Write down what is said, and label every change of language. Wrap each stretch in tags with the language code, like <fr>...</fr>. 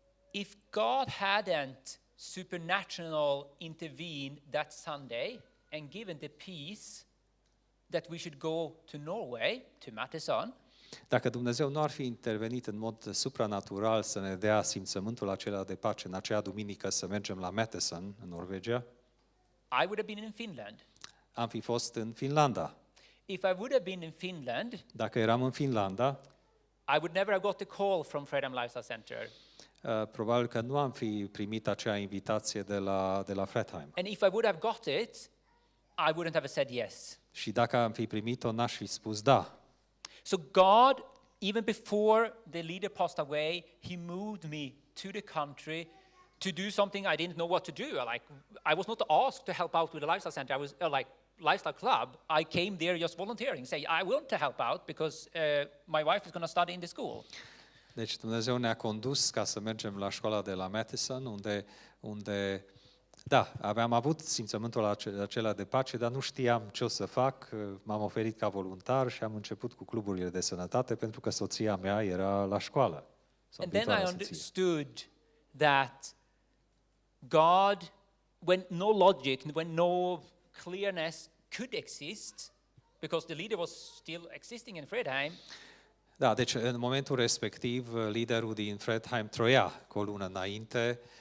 <en>If God hadn't supernatural intervened that Sunday and given the peace that we should go to Norway, to Mattisson,</en> <ro>Dacă Dumnezeu nu ar fi intervenit în mod supranatural să ne dea simțământul acela de pace în acea duminică să mergem la Mattisson, în Norvegia,</ro> <en>I would have been in Finland.</en> <ro>am fi fost în Finlanda.</ro> <en>If I would have been in Finland,</en> <ro>Dacă eram în Finlanda,</ro> <en>I would never have got the call from Freedom Lifestyle Center.</en> <ro>Probabil că nu am fi primit acea invitație de la Fredheim.</ro> <en>And if I would have got it, I wouldn't have said yes.</en> <ro>Și dacă am fi primit-o, n-aș fi spus da.</ro> <en>So God, even before the leader passed away, He moved me to the country to do something I didn't know what to do. I was not asked to help out with the lifestyle center. I was like lifestyle club. I came there just volunteering, say I want to help out because my wife is going to study in the school.</en> <ro>Deci Dumnezeu ne-a condus ca să mergem la școala de la Mattisson, unde da, am avut simțământul acela de pace, dar nu știam ce o să fac. M-am oferit ca voluntar și am început cu cluburile de sănătate pentru că soția mea era la școală.</ro> <en>And then I understood that God, when no logic, when no clearness could exist, because the leader was still existing in Fredheim.</en> <ro>Da, deci în momentul respectiv, liderul din Fredheim trăia cu o lună înainte.</ro>